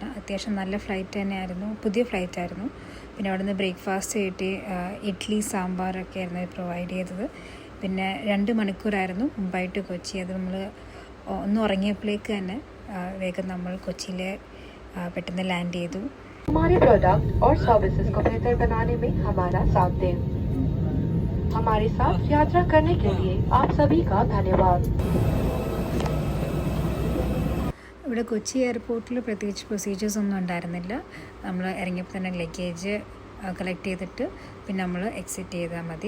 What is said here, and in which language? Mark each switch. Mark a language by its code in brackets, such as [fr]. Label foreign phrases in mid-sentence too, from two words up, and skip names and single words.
[ml] അത്യാവശ്യം നല്ല ഫ്ലൈറ്റ് തന്നെയായിരുന്നു, പുതിയ ഫ്ലൈറ്റായിരുന്നു. പിന്നെ അവിടെ നിന്ന് ബ്രേക്ക്ഫാസ്റ്റ് കിട്ടി, ഇഡ്ഡലി സാമ്പാറൊക്കെ ആയിരുന്നു പ്രൊവൈഡ് ചെയ്തത്. പിന്നെ 2 മണിക്കൂറായിരുന്നു മുംബൈ ടു കൊച്ചി. അത് നമ്മൾ ഒന്ന് ഉറങ്ങിയപ്പോഴേക്ക് തന്നെ വേഗം നമ്മൾ കൊച്ചിയിൽ പെട്ടെന്ന് ലാൻഡ് ചെയ്തു. [hi] हमारे प्रोडक्ट और सर्विसेज को बेहतर बनाने में हमारा साथ दें। हमारे साथ यात्रा करने के लिए आप सभी का धन्यवाद। [ml] ഇവിടെ കൊച്ചി എയർപോർട്ടിൽ പ്രത്യേകിച്ച് പ്രൊസീജിയേഴ്സ് ഒന്നും ഉണ്ടായിരുന്നില്ല. നമ്മൾ ഇറങ്ങിയപ്പോൾ തന്നെ [en] luggage collect [ml] ചെയ്തിട്ട് പിന്നെ നമ്മൾ എക്സിറ്റ് ചെയ്താൽ മതി.